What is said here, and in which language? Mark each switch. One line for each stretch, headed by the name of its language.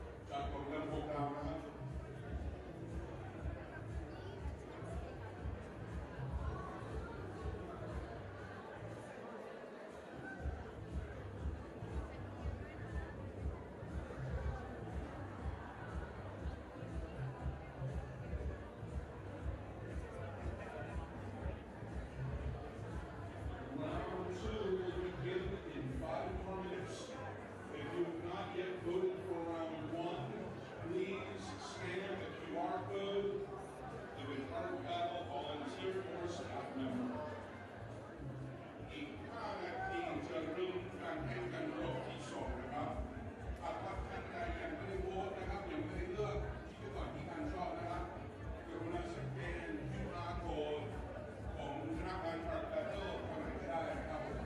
Thai: จากโรงแรม6 ดาวนะครับ
English: Round two will begin in 5 more minutes. If you have not yet voted for round one, please scan the QR code of a card battle volunteer or staff member.
Thai: อีก 5 นาทีจะเริ่มการแข่งขันรอบที่ 2 นะครับหากว่าท่านใดยังไม่ได้โหวตนะครับยังไม่ได้เลือกที่ก่อนที่ท่านชอบนะครับกรุณาสแกน QR code ของคณะกรรมการคาร์ดแบทเทิลคนไหนก็ได้นะครับ